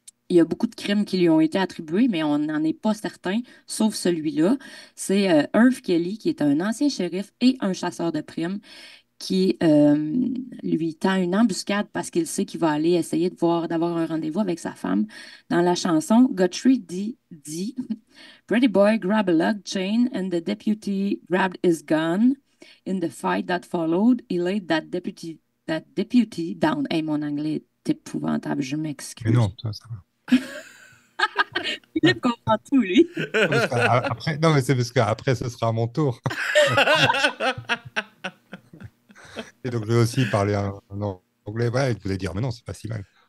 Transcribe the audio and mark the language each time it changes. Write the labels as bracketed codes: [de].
[fr] Il y a beaucoup de crimes qui lui ont été attribués, mais on n'en est pas certain, sauf celui-là. C'est Irv Kelly, qui est un ancien shérif et un chasseur de primes, qui lui tend une embuscade parce qu'il sait qu'il va aller essayer d'avoir un rendez-vous avec sa femme. Dans la chanson, Guthrie dit [en] Pretty boy grabbed a log chain and the deputy grabbed his gun. In the fight that followed, he laid that deputy down. [fr] Hey, mon anglais est épouvantable, je Mais m'excuse. non, ça va. Il comprend tout, lui. Après, non, mais c'est parce qu'après, ce sera à mon tour. Et donc, je vais aussi parler en anglais. Ouais, je voulais dire, mais non, c'est pas si mal.